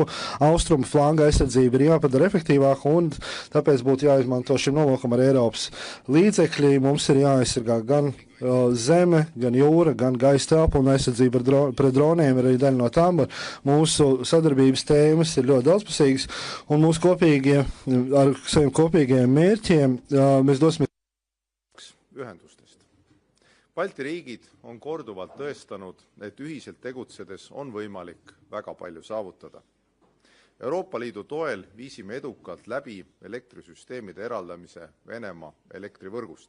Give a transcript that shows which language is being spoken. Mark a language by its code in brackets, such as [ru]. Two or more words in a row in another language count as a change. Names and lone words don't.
[lv] Austrumu flanga aizsardzība ir jāpadara efektīvāk, un tāpēc būtu jāizmanto šim nolūkam ar Eiropas līdzekļi. Mums ir jāaizsargā gan zeme, gan jūra, gan gaisa telpa, un aizsardzība pret droniem ir arī daļa no tām. Mūsu sadarbības tēmas ir ļoti daudzpusīgas, un mūsu ar saviem kopīgiem mērķiem mēs dosimies [et] ühendustest. Balti riigid on korduvalt tõestanud, et ühiselt tegutsedes on võimalik väga palju saavutada. Euroopa Liidu toel viisime edukalt läbi elektrisüsteemide eraldamise Venemaa elektrivõrgust.